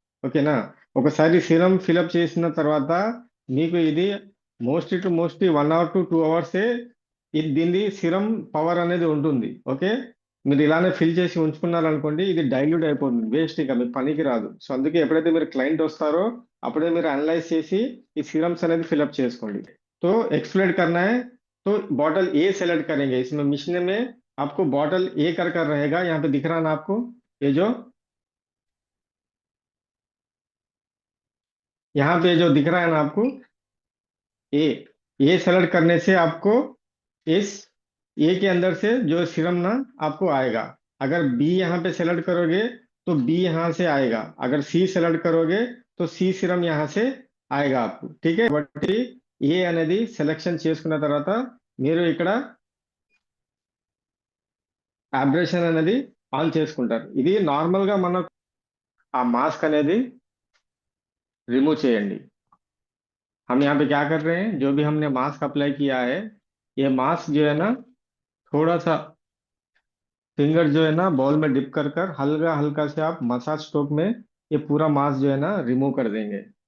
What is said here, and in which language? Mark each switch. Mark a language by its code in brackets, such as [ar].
[te] ఓకేనా, ఒకసారి serum fill up చేసిన తర్వాత మీకు ఇది మోస్ట్లీ 1 hour to 2 hours ఇది దీని సిరం పవర్ అనేది ఉంటుంది. ఓకే, మీరు ఇలానే ఫిల్ చేసి ఉంచుకున్నారనుకోండి, ఇది డైల్యూట్ అయిపోతుంది, వేస్ట్, ఇంకా మీకు పనికి రాదు. సో అందుకే ఎప్పుడైతే మీరు క్లయింట్ వస్తారో అప్పుడే మీరు అనలైజ్ చేసి ఈ సిరమ్స్ అనేది ఫిల్అప్ చేసుకోండి. [hi] तो एक्सप्लोर करना है तो बॉटल ए सेलेक्ट करेंगे, इसमें मिशन में आपको बॉटल ए कर रहेगा, यहाँ पे दिख रहा है ना आपको, ये जो यहाँ पे जो दिख रहा है ना आपको ए सेलेक्ट करने से आपको इस ए के अंदर से जो सीरम ना आपको आएगा. अगर बी यहाँ पे सेलेक्ट करोगे तो बी यहाँ से आएगा, अगर सी सेलेक्ट करोगे तो सी सीरम यहाँ से आएगा आपको. ठीक है, बट [te] ఏ అనేది సెలెక్షన్ చేసుకున్న తర్వాత మీరు ఇక్కడ అబ్రేషన్ అనేది ఆన్ చేసుకుంటారు. ఇది నార్మల్ గా మనం ఆ మాస్క్ అనేది रिमूव చేయండి. [hi] हम यहाँ पे क्या कर रहे हैं, जो भी हमने मास्क अप्लाई किया है, ये मास्क जो है ना थोड़ा सा फिंगर जो है ना बॉल में डिप कर हल्का हल्का से आप मसाज स्ट्रोक में ये पूरा मास्क जो है ना रिमूव कर देंगे.